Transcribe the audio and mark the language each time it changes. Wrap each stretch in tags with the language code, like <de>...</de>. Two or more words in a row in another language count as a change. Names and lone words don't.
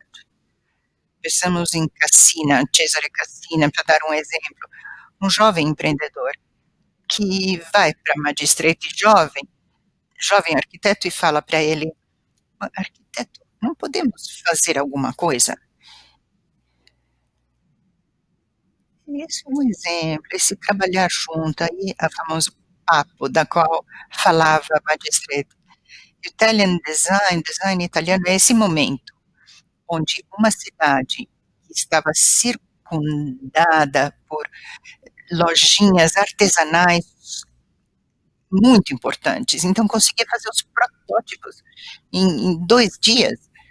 <pt>Pensamos em Cassina, Cesare Cassina, para dar um exemplo, um jovem empreendedor que vai para Magistrete jovem arquiteto e fala para ele: arquiteto, não podemos fazer alguma coisa? Esse é um exemplo, esse trabalhar junto, aí a famoso papo da qual falava Magistrete.</pt> <en>Italian design,</en> <pt>design italiano é esse momento onde uma cidade que estava circundada por lojinhas artesanais muito importantes, então conseguia fazer os protótipos em 2 dias,</pt>